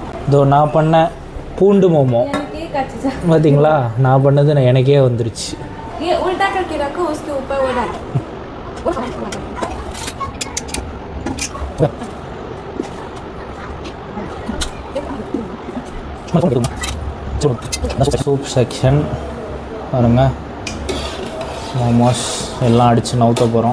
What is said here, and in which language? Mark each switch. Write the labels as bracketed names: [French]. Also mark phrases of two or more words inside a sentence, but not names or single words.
[Tamil] இதோ நான் பண்ண பூண்டு மோமோ பார்த்தீங்களா, நான் பண்ணது எனக்கே வந்துருச்சு. [Hindi] ये उल्टा करके रखो, उसके ऊपर वो डालो. [Tamil] சூப் செக்ஷன் பாருங்க, மோமோஸ் எல்லாம் அடித்து நவுத்த போகிறோம்.